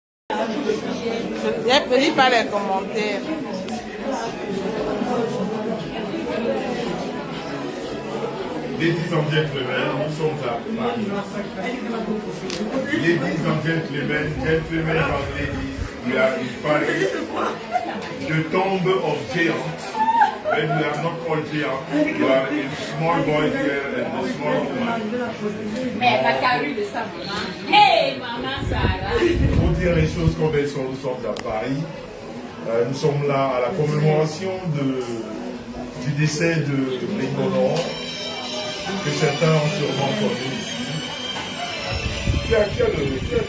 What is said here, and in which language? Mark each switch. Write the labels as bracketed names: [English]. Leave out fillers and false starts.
[French] Je ne lis pas les commentaires. [English] Ladies and gentlemen, [French] nous sommes à Paris. [English] Ladies and gentlemen, gentlemen and ladies, we are in Paris, the tomb of giants. When we are not all giants, we are a small boy here and a small woman. [French] Mais la carrure de sa maman. Hey, maman Sarah. Pour dire les choses comme elles sont, nous sommes à Paris. Nous sommes là à la commémoration du décès de Bengono, que certains ont sûrement connu ici.